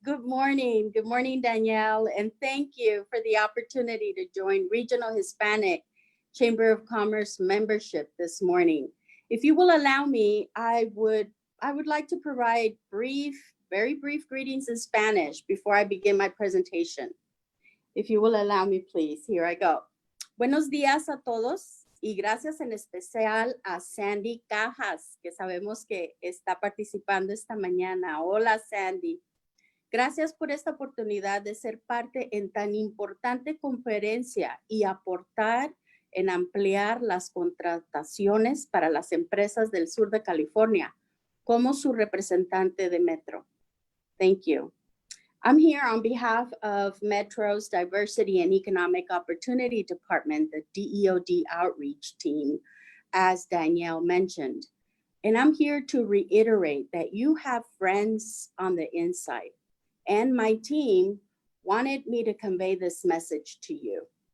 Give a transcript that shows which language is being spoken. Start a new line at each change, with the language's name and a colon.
English: Good morning, Danielle, and thank you for the opportunity to join Regional Hispanic Chamber of Commerce membership this morning. If you will allow me, I would like to provide very brief greetings in Spanish before I begin my presentation. If you will allow me, please, here I go.
Spanish: Buenos días a todos y gracias en especial a Sandy Cajas, que sabemos que está participando esta mañana. Hola, Sandy. Gracias por esta oportunidad de ser parte en tan importante conferencia y aportar en ampliar las contrataciones para las empresas del sur de California como su representante de Metro.
English: Thank you. I'm here on behalf of Metro's Diversity and Economic Opportunity Department, the DEOD outreach team, as Danielle mentioned. And I'm here to reiterate that you have friends on the inside, and my team wanted me to convey this message to you.